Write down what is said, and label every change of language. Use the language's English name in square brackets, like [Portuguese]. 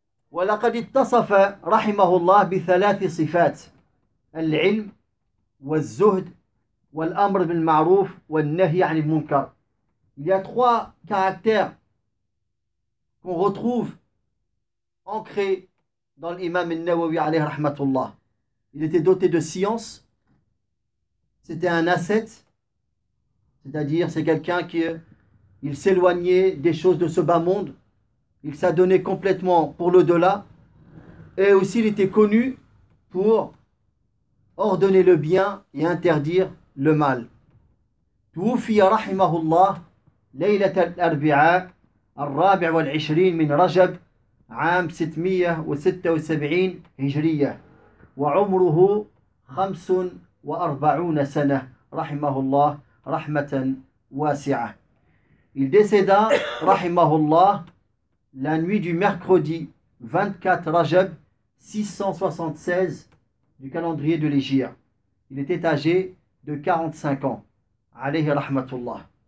[Arabic] ولقد اتصف رحمه الله بثلاث صفات العلم والزهد والأمر بالمعروف والنهي عن المنكر. [French] Il y a trois caractères qu'on retrouve ancrés dans l'imam al-Nawawi alayhi rahmatullah. Il était doté de science, c'était un ascète, c'est-à-dire c'est quelqu'un qui il s'éloignait des choses de ce bas monde, il s'adonnait complètement pour l'au-delà, et aussi il était connu pour ordonner le bien et interdire le mal. [Arabic] توفي رحمه الله ليلة الأربعاء الرابع والعشرين من رجب عام 676 هجرية وعمره 45 سنة رحمه الله رحمة واسعة. [French] Il décéda [Arabic] رحمه الله [French] la nuit du mercredi 24 Rajab 676 du calendrier de l'Hégire. Il était âgé de 45 ans. Alayhi rahmatullah.